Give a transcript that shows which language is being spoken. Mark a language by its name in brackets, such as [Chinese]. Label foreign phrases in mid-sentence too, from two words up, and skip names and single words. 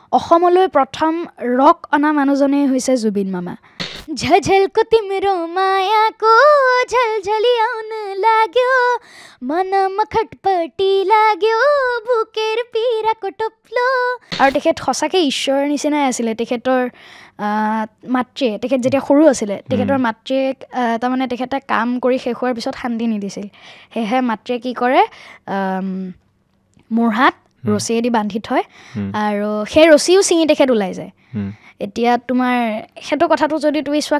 [Assamese] অসমলৈ প্ৰথম ৰক অনা মানুহজনেই হৈছে জুবিন মামা [Nepali] झलझलको तिम्रो मायाको झलझली आउन लाग्यो मनमा खटपटी लाग्यो बुकेर पीराको टोप्लो [Assamese] আৰু তেখেত সঁচাকৈ ঈশ্বৰৰ নিচিনাই আছিলে তেখেতৰ মাতৃয়ে তেখেত যেতিয়া সৰু আছিলে তেখেতৰ মাতৃয়ে তাৰমানে তেখেতে কাম কৰি শেষ হোৱাৰ পিছত শান্তি নিদিছিল সেয়েহে মাতৃয়ে কি কৰে মূৰহাত ৰছীয়েদি বান্ধি থয় আৰু সেই ৰছীও ছিঙি তেখেত ওলাই যায় এতিয়া তোমাৰ সেইটো কথাটো যদি তুমি চোৱা